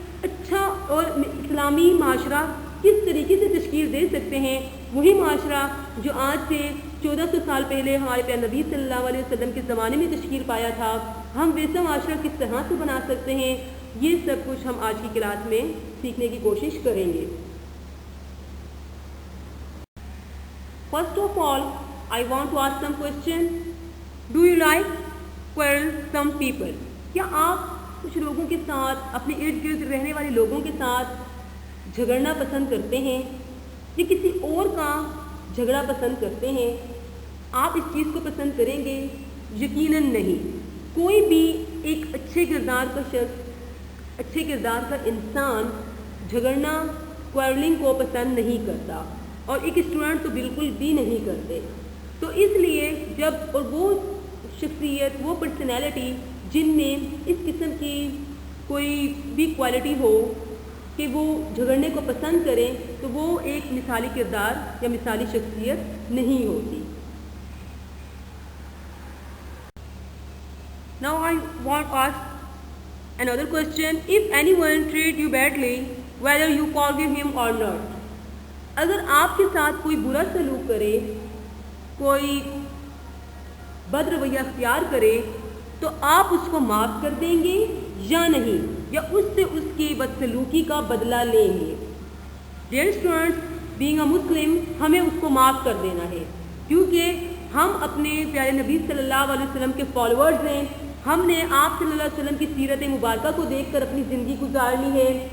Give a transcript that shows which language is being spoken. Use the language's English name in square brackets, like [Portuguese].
[Urdu] اچھا اور اسلامی معاشرہ کس طریقے سے تشکیل دے سکتے ہیں، وہی معاشرہ جو آج سے 1400 سال پہلے ہمارے پیارے نبی صلی اللہ علیہ وسلم کے زمانے میں تشکیل پایا تھا، ہم ویسا معاشرہ کس طرح سے بنا سکتے ہیں، یہ سب کچھ ہم آج کی کلاس میں سیکھنے کی کوشش کریں گے۔ [English] First of all, I want to ask some question. Do you like quarrel some people? [Urdu] کیا آپ کچھ لوگوں کے ساتھ، اپنے ارد گرد رہنے والے لوگوں کے ساتھ جھگڑنا پسند کرتے ہیں یا کسی اور کا جھگڑا پسند کرتے ہیں؟ آپ اس چیز کو پسند کریں گے؟ یقیناً نہیں۔ کوئی بھی ایک اچھے کردار کا شخص، اچھے کردار کا انسان جھگڑنا، کوئرلنگ کو پسند نہیں کرتا، اور ایک اسٹوڈنٹ تو بالکل بھی نہیں کرتے۔ تو اس لیے جب اور وہ شخصیت، وہ پرسنالٹی جن میں اس قسم کی کوئی بھی کوالٹی ہو کہ وہ جھگڑنے کو پسند کریں، تو وہ ایک مثالی کردار یا مثالی شخصیت نہیں ہوتی۔ [English] Now I want to ask another question. If anyone treat you badly, whether you forgive him or not. [Urdu] اگر آپ کے ساتھ کوئی برا سلوک کرے، کوئی بد رویہ اختیار کرے، تو آپ اس کو معاف کر دیں گے یا نہیں، یا اس سے اس کی بدسلوکی کا بدلہ لیں گے؟ ڈیئر اسٹوڈنٹس، بینگ اے مسلم ہمیں اس کو معاف کر دینا ہے، کیونکہ ہم اپنے پیارے نبی صلی اللہ علیہ وسلم کے فالوورز ہیں، ہم نے آپ صلی اللہ علیہ وسلم کی سیرت مبارکہ کو دیکھ کر اپنی زندگی گزارنی ہے،